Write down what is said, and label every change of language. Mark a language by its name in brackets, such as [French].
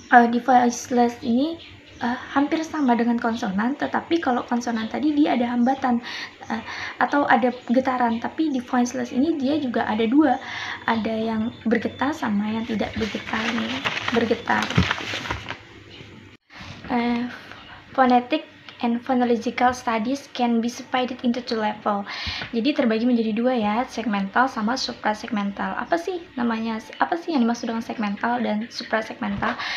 [Indonesian] Di voiceless ini hampir sama dengan konsonan, tetapi kalau konsonan tadi dia ada hambatan atau ada getaran, tapi di voiceless ini dia juga ada 2, ada yang bergetar sama yang tidak bergetar. [English] Phonetic and phonological studies can be divided into 2 level. [Indonesian] Jadi terbagi menjadi 2 ya, segmental sama suprasegmental. Apa sih yang dimaksud dengan segmental dan suprasegmental?